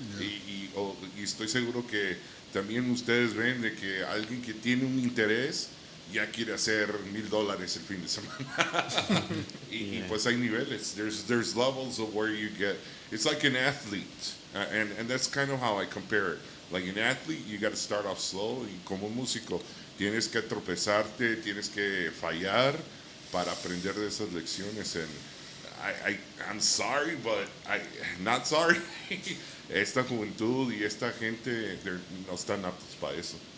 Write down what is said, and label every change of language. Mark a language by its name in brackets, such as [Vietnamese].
[Spanish] Y estoy seguro que también ustedes ven de que alguien que tiene un interés ya quiere hacer $1,000 el fin de semana. y pues hay niveles. [English] There's levels of where you get. It's like an athlete, and that's kind of how I compare it. Like an athlete, you got to start off slow, [Spanish] y como músico tienes que tropezarte, tienes que fallar para aprender de esas lecciones. [English] And I'm sorry, but not sorry. [Spanish] Esta juventud y esta gente no están aptos para eso.